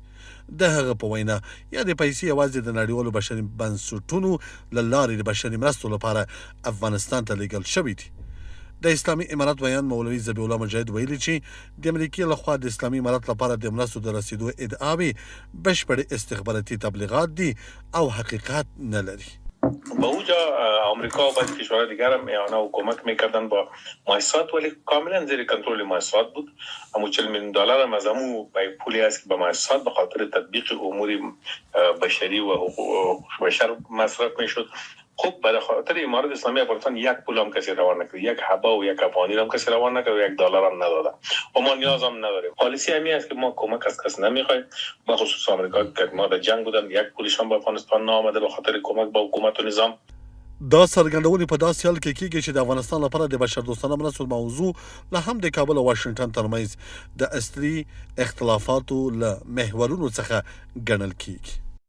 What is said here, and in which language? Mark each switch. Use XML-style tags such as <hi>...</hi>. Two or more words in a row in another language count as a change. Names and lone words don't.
<ps>د هغه په وینا یا د پیسې یوازې د نړیوالو بشري بنسټونو له لارې د بشري مرستو لپاره افغانستان ته لیږل شوي دي. د اسلامي امارت ویان مولوي ذبیح الله مجاهد ویلي چې د امریکې لخوا د اسلامي امارت لپاره د مرستو د رسیدو ادعاوې بشپړ استخباراتي تبلیغات دي او حقیقت نه لري.</ps> <fa>با اوجا آمریکا و بعضی کشورهای دیگر هم اعانه و کمک میکردن با مؤسسات ولی کاملا زیر کنترل مؤسسات بود. اما 40 میلیون دلار هم از همون پولی است که به مؤسسات به خاطر تطبیق امور بشری و حقوق بشر مصرف میشد. خب به خاطر امارت اسلامی افغانستان یک پول هم کسی روان نکرد، یک حبا و یک افغانی هم کسی روان نکرد و $1 هم ندادن و ما نیاز هم نداریم. پالیسی همی است که ما کمک از کس نمیخوایم. ما خصوص آمریکا که ما در جنگ بودن یک پولیش هم به افغانستان نامده به خاطر کمک با حکومت و نظام.</fa> <ps>دا څرګندونې په داسې حال کې کېږي چې د افغانستان لپاره د بشردوستانه مرستو موضوع له هم د کابل او واشنګټن ترمنځ د اصلي اختلافاتو له محورونو څخه ګڼل کېږي.</ps>